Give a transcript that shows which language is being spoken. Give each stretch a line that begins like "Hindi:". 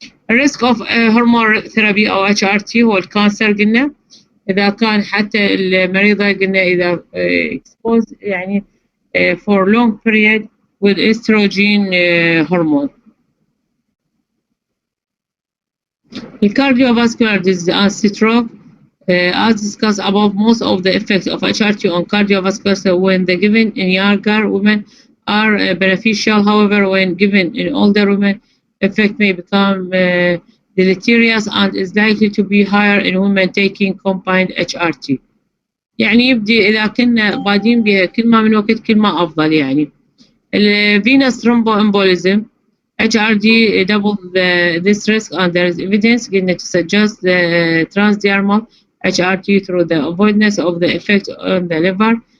Arabic: الريسك of هرمون ثيرابي أو HRT هو الكانسر قلنا إذا كان حتى المريضة قلنا إذا exposed يعني
English: for long period with estrogen hormone. The cardiovascular disease and stroke, as discussed above, most of the effects of HRT on cardiovascular so when the given in younger women are beneficial. However, when given in older women, effect may become deleterious and is likely to be higher in women taking combined HRT.
Arabic: يعني يبدي إذا كنا بادين بها كل ما من وقت كل ما أفضل.
English: يعني الفينوس thromboembolism HRD double this risk and there is evidence to suggest the transdermal HRT through the avoidance of the effect on the liver.